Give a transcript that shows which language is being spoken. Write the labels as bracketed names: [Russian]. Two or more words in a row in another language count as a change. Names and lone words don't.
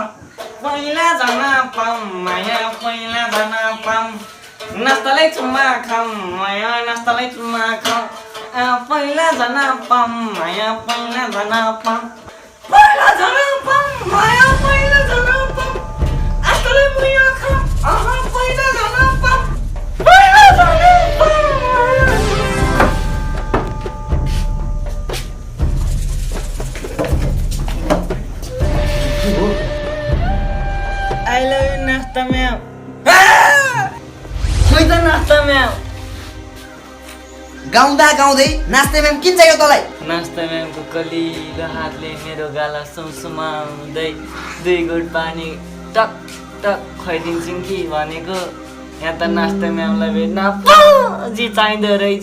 [Nepali] पहिला जान पाम माया पहिला जान पाम नास्तालाई चुम्मा खाम माया नास्तालाई चुम्मा खाम पहिला जान पाम माया पहिला जान पाम पहिला जान पाम माया पहिला जान पाम आस्तालाई मुया खाम पहिला जान पाम पहिला जान पाम [English] I love you [Nepali] नास्ता म्याम खोइ त नास्ता म्याम गाउँदा गाउँदै नाच्ने म्याम किन चाहियो तँलाई? नास्ता म्यामको कलिलो हातले मेरो गाला सुमसुमाउँदै 2 गुट पानी टक टक खुवाइदिन्छन् कि भनेको यहाँ त नास्ता म्यामलाई भेट्न पुँजी चाहिँदो रहेछ।